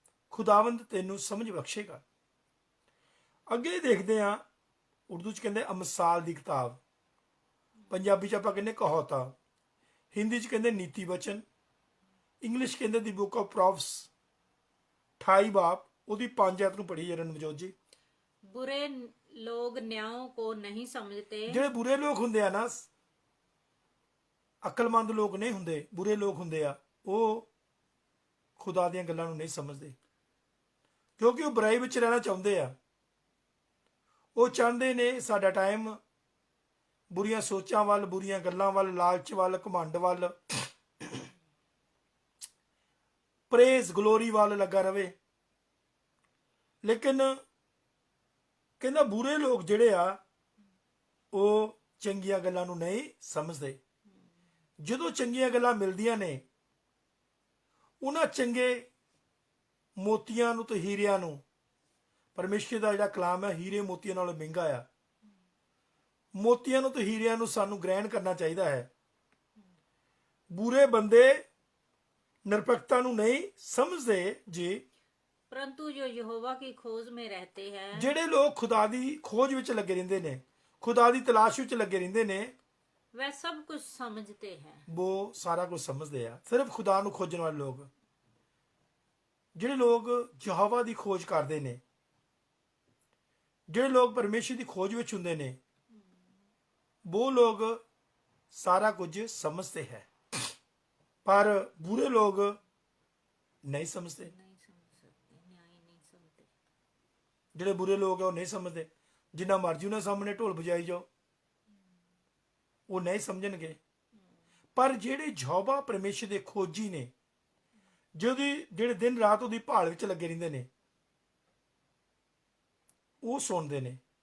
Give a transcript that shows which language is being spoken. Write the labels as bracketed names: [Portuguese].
[Punjabi] ਖੁਦਾਵੰਦ ਤੈਨੂੰ ਸਮਝ ਬਖਸ਼ੇਗਾ। ਅੱਗੇ ਦੇਖਦੇ ਹਾਂ, ਉਰਦੂ ਚ ਕਹਿੰਦੇ ਅਮਸਾਲ ਦੀ ਕਿਤਾਬ, ਪੰਜਾਬੀ ਚ ਆਪਾਂ ਕਹਿੰਦੇ ਕਹਾਵਤਾਂ, ਹਿੰਦੀ ਚ ਕਹਿੰਦੇ ਨੀਤੀ ਬਚਨ, ਇੰਗਲਿਸ਼ ਕਹਿੰਦੇ ਦੀ ਬੁੱਕ ਆਫ ਪ੍ਰੋਵਰਬਸ 28 ਬਾਬ ਉਹਦੀ 5 ਐਤ ਨੂੰ ਪੜ੍ਹੀ ਜਰਾ ਨਵਜੋਤ ਜੀ। [Hindi] बुरे लोग न्यायों को नहीं समझते, [Punjabi] ਜਿਹੜੇ ਬੁਰੇ ਲੋਕ ਹੁੰਦੇ ਆ ਨਾ, ਅਕਲਮੰਦ ਲੋਕ ਨਹੀਂ ਹੁੰਦੇ, ਬੁਰੇ ਲੋਕ ਹੁੰਦੇ ਆ, ਉਹ ਖੁਦਾ ਦੀਆਂ ਗੱਲਾਂ ਨੂੰ ਨਹੀਂ ਸਮਝਦੇ, ਕਿਉਂਕਿ ਉਹ ਬੁਰਾਈ ਵਿੱਚ ਰਹਿਣਾ ਚਾਹੁੰਦੇ ਆ। ਉਹ ਚਾਹੁੰਦੇ ਨੇ ਸਾਡਾ ਟਾਈਮ ਬੁਰੀਆਂ ਸੋਚਾਂ ਵੱਲ, ਬੁਰੀਆਂ ਗੱਲਾਂ ਵੱਲ, ਲਾਲਚ ਵੱਲ, ਘਮੰਡ ਵੱਲ, [English] praise glory [Punjabi] ਵੱਲ ਲੱਗਾ ਰਵੇ। ਲੇਕਿਨ ਕਹਿੰਦਾ ਬੁਰੇ ਲੋਕ ਜਿਹੜੇ ਆ ਉਹ ਚੰਗੀਆਂ ਗੱਲਾਂ ਨੂੰ ਨਹੀਂ ਸਮਝਦੇ। ਜਦੋਂ ਚੰਗੀਆਂ ਗੱਲਾਂ ਮਿਲਦੀਆਂ ਨੇ, ਉਹਨਾਂ ਚੰਗੇ ਮੋਤੀਆਂ ਨੂੰ ਤੇ ਹੀਰਿਆਂ ਨੂੰ, ਪਰਮੇਸ਼ਰ ਦਾ ਜਿਹੜਾ ਕਲਾਮ ਹੈ ਹੀਰੇ ਮੋਤੀਆਂ ਨਾਲੋਂ ਮਹਿੰਗਾ ਆ, ਮੋਤੀਆਂ ਨੂੰ ਤੇ ਹੀਰਿਆਂ ਨੂੰ ਸਾਨੂੰ ਗ੍ਰਹਿਣ ਕਰਨਾ ਚਾਹੀਦਾ ਹੈ। ਬੁਰੇ ਬੰਦੇ ਨਿਰਪੱਖਤਾ ਨੂੰ ਨਹੀਂ ਸਮਝਦੇ ਜੀ। [Hindi] परंतु जो यहोवा की खोज में रहते हैं, [Punjabi] ਜਿਹੜੇ ਲੋਕ ਖੁਦਾ ਦੀ ਖੋਜ ਵਿੱਚ ਲੱਗੇ ਰਹਿੰਦੇ ਨੇ, ਖੁਦਾ ਦੀ ਤਲਾਸ਼ ਵਿੱਚ ਲੱਗੇ ਰਹਿੰਦੇ ਨੇ, [Hindi] वह सब कुछ समझते हैं। [Punjabi] ਉਹ ਸਾਰਾ ਕੁਝ ਸਮਝਦੇ ਆ। ਸਿਰਫ ਖੁਦਾ ਨੂੰ ਖੋਜਣ ਵਾਲੇ ਲੋਕ, ਜਿਹੜੇ ਲੋਕ ਯਹੋਵਾ ਦੀ ਖੋਜ ਕਰਦੇ ਨੇ, ਜਿਹੜੇ ਲੋਕ ਪਰਮੇਸ਼ਰ ਦੀ ਖੋਜ ਵਿੱਚ ਹੁੰਦੇ ਨੇ, ਉਹ ਲੋਕ ਸਾਰਾ ਕੁਝ ਸਮਝਦੇ ਹੈ। ਪਰ ਬੁਰੇ ਲੋਕ ਨਹੀਂ ਸਮਝਦੇ। [Hindi] नहीं समझ सकते, न्याय नहीं समझते। [Punjabi] ਜਿਹੜੇ ਬੁਰੇ ਲੋਕ ਆ ਉਹ ਨਹੀਂ ਸਮਝਦੇ। ਜਿੰਨਾ ਮਰਜ਼ੀ ਉਹਨਾਂ ਸਾਹਮਣੇ ਢੋਲ ਵਜਾਈ ਜਾਓ, ਉਹ ਨਹੀਂ ਸਮਝਣਗੇ। ਪਰ ਜਿਹੜੇ ਯਹੋਵਾ ਪਰਮੇਸ਼ਰ ਦੇ ਖੋਜੀ ਨੇ, ਜਿਹੜੇ ਦਿਨ ਰਾਤ ਉਹਦੀ ਭਾਲ ਵਿੱਚ ਲੱਗੇ ਰਹਿੰਦੇ ਨੇ, ਉਹ ਸੁਣਦੇ ਨੇ।